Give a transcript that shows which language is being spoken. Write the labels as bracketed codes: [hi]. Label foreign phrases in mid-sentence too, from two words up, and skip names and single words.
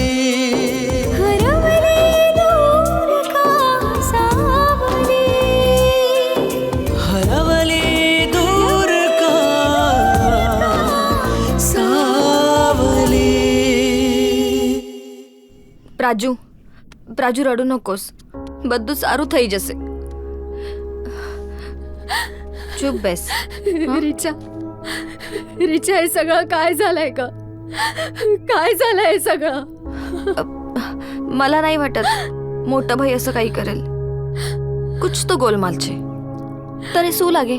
[mr] हरवली दूर का सावली, हरवली दूर का सावली. प्राजू, प्राजू रडू नकोस, [gu] બધું સારું થઈ જશે. चुप बेस. [mr] रिचा, रिचा, हे सगळं काय झालंय ग? काय झालंय हे सगळं? मला नाही वाटत मोठा भाई असं काही करेल. [hi] कुछ तो गोलमाल [gu] છે, તરી સૂ લાગે.